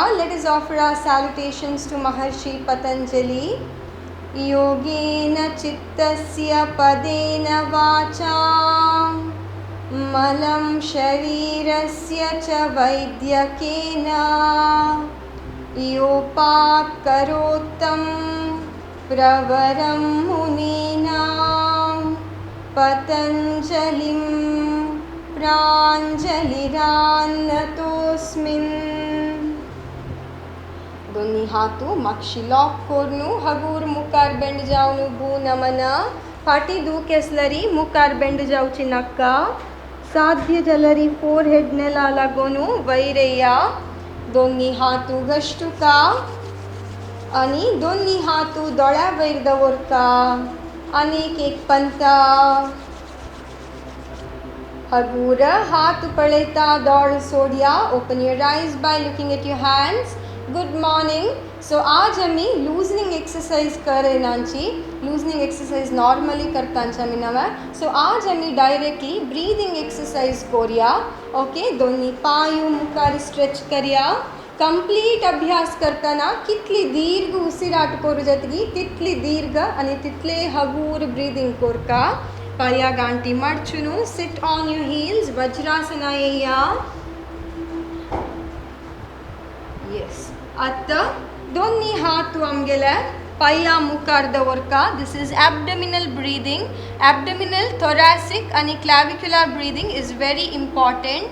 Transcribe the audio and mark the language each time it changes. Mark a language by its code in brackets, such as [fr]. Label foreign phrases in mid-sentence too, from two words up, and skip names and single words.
[en] Let us offer our salutations to Maharshi Patanjali. [sa] योगेन चित्तस्य पदेन वाचा मलं शरीरस्य च वैद्यकेन योपाकरोत्तं प्रवरं मुनीनां पतंजलिं प्रांजलिरान्नतोऽस्मिन्. [kok] दोन्ही हातू मागशी लॉक करून हगूर मुखार बेंड जावन भू नमन. फाटी दूख असलरी मुखार बेंड जावची नाका. साध्य जाल्यार फोरहेड नेला लागून वैरया. दोन्ही हातू घश्टुका आणि दोन्ही हातू दोळ्या वयर दवरता. आनीक एक पंता. हगूर हाथ पळयता दोळ सोडिया. [en] Open your eyes by looking at your hands. Good morning. [kok] सो आज आमी [en] loosening exercise [kok] करेनाची. [en] loosening exercise normally [kok] करतांची आमी नव्हे. सो आज आमी [en] directly breathing exercise [kok] करूया. ओके. दोन्ही पाय मुखार स्ट्रेच करया. कंप्लीट अभ्यास करताना कितली दीर्घ उसिराट करू जातली तितली दीर्घ आणि तितले हगूर ब्रीदिंग करता. पाया गांठी मडचून [en] sit on your heels. [kok] वज्रासना येया. येस. आता दोन्ही हात आमगेले पाया मुखार दवरता. [en] This is abdominal breathing. Abdominal, thoracic and clavicular breathing is very important.